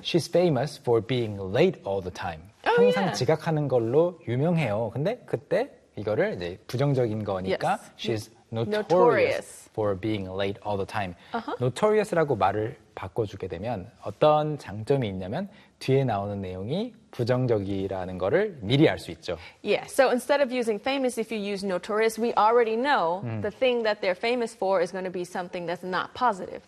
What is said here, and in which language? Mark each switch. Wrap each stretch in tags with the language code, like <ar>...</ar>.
<en>She's famous for being late all the time. Oh,</en> <ko>항상 yeah. 지각하는 걸로 유명해요. 근데 그때 이거를 이제 부정적인 거니까 yes.</ko> <en>She's notorious for being late all the time. Uh-huh.</en> <ko>Notorious라고 말을 바꿔주게 되면 어떤 장점이 있냐면 뒤에 나오는 내용이 부정적이라는 거를 미리 알 수 있죠.</ko> <en>Yeah, so instead of using famous, if you use notorious, we already know the thing that they're famous for is going to be something that's not positive.</en>